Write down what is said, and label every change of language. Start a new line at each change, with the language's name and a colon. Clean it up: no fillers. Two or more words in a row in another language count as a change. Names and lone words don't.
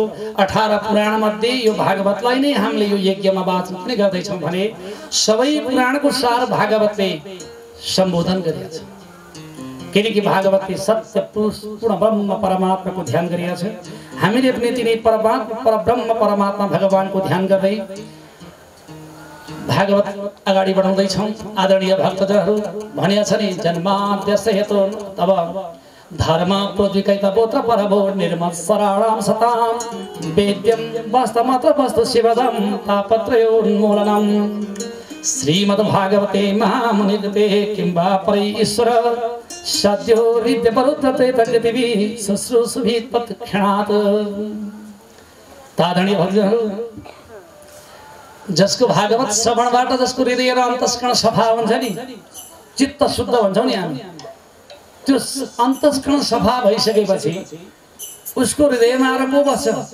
Nepali: 18 पुराण मध्ये यो भागवतलाई नै हामीले यो यज्ञमा वाचन पनि गर्दैछौँ भने सबै पुराणको सार भागवतले सम्बोधन गरेको छ। किनकि भागवतले सत्य पुरुष पूर्ण ब्रह्म परमात्माको ध्यान गरेको छ। हामीले पनि तिनै परब्रह्म परमात्मा भगवानको ध्यान गर्दै भागवत अगाडि बढाउँदैछौँ। आदरणीय भक्तजनहरू भनेको छ नि,
Sanskrit: जन्माद्यस्य हेतु तब धर्म प्रोद्विकैतवोत्र परभो निर्मत्सराणां सतां वेद्यं वास्तवमात्र वस्तु शिवदं तापत्रयोन्मूलनम्। श्रीमद्भागवते महामुनिकृते किं वा परै ईश्वर सद्यो विद्यपरुद्धते तद्यतिभिः शुश्रूषुभिः तत्क्षणात्।
Nepali: आदरणीय भक्तजनहरू, जसको भागवत श्रवणबाट जसको हृदय र अन्तस्करण सफा हुन्छ नि, चित्त शुद्ध भन्छौँ नि हामी, त्यो अन्तस्करण सफा भइसकेपछि उसको हृदयमा आएर को बस्छ?